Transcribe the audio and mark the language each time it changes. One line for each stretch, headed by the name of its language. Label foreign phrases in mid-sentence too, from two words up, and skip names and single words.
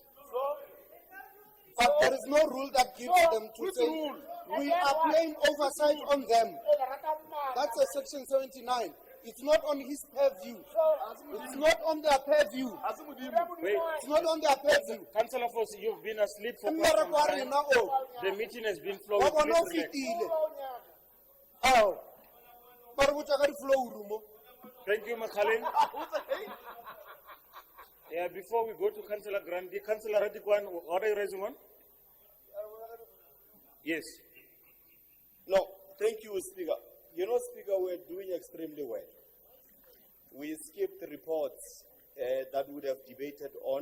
English: But there is no rule that gives them to say we are playing oversight on them. That's a Section 79. It's not on his purview. It's not on their purview. Wait. It's not on their purview. Councillor Foss, you've been asleep for quite some time. The meeting has been flowing.
Southern Sotho: Wa bona o
English: Please relax.
Southern Sotho: fetile. Ao. Ba re botsa ka di-
English: flow room. Thank you, Makhaleng. Yeah, before we go to Councillor Grandi, Councillor Radikwan, what are you raising on? Yes. No, thank you, Speaker. You know, Speaker, we're doing extremely well. We skipped reports that we would have debated on.